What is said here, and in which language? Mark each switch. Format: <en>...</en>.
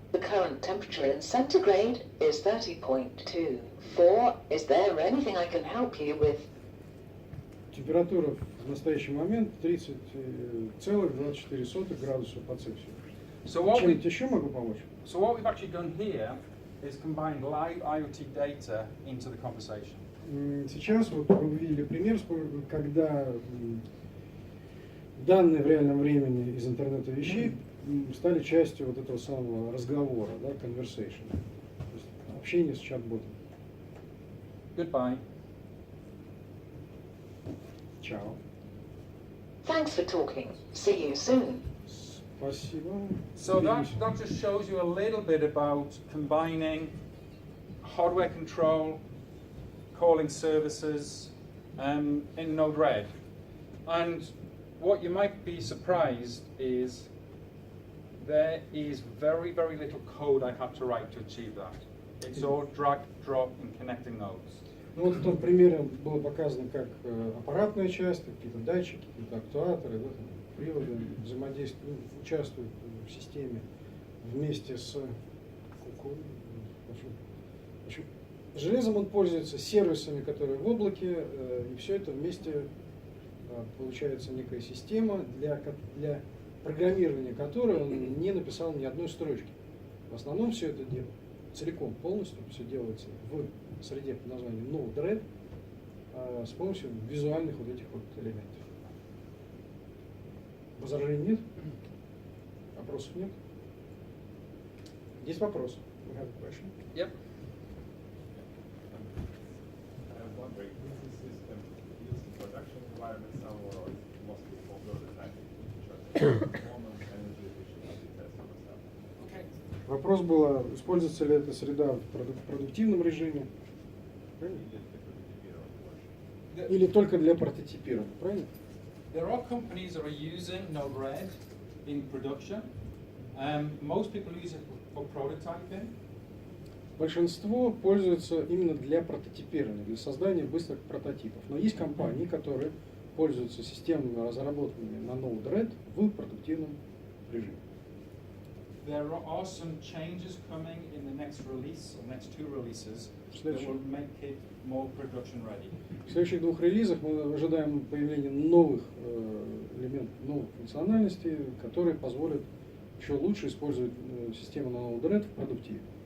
<en>The current temperature in centigrade is 30.24. Is there anything I can help you with?</en> <ru>Температура в настоящий момент 30,24 градуса по Цельсию.</ru> <en>So what</en> <ru>Чем-нибудь</ru> <en>we</en> <ru>еще могу помочь?</ru> <en>so what we've actually done here is combined live IoT data into the conversation.</en> <ru>Сейчас вот вы увидели пример, когда данные в реальном времени из интернета вещей стали частью вот этого самого разговора, да, conversation, то есть общение с чат-ботом.</ru> <en>Goodbye.</en> <ru>Чао.</ru> <en>Thanks for talking. See you soon.</en> <ru>Спасибо.</ru> <en>So that</en> <ru>Увидимся.</ru> <en>that just shows you a little bit about combining hardware control, calling services in Node-RED. And what you might be surprised is there is very, very little code I had to write to achieve that. It's all drag, drop, and connecting nodes.</en> <ru>Ну, вот в том примере было показано, как аппаратная часть, какие-то датчики, какие-то актуаторы, да, там, приводы взаимодействуют, участвуют в системе вместе с в общем, железом он пользуется, сервисами, которые в облаке, и все это вместе получается некая система, для программирования которой он не написал ни одной строчки. В основном все это дело целиком, полностью все делается в среде под названием Node-RED с помощью визуальных вот этих вот элементов. Возражений нет? Вопросов нет? Есть вопрос?</ru> <en>We have a question. Yep. I'm wondering, is this system used in production environment somewhere, or is it mostly for prototyping? Performance, energy efficiency, that sort of stuff. Okay.</en> <ru>Вопрос был, используется ли эта среда в продуктивном режиме? Правильно? Или только для прототипирования, правильно?</ru> <en>There are companies that are using Node-RED in production. Most people use it for prototyping.</en> <ru>Большинство пользуются именно для прототипирования, для создания быстрых прототипов. Но есть компании, которые пользуются системами, разработанными на Node-RED в продуктивном режиме.</ru> <en>There are some changes coming in the next release, or next two releases, that will make it more production ready.</en> <ru>В следующих двух релизах мы ожидаем появления новых элементов, новых функциональностей, которые позволят еще лучше использовать систему на Node-RED в продуктиве.</ru>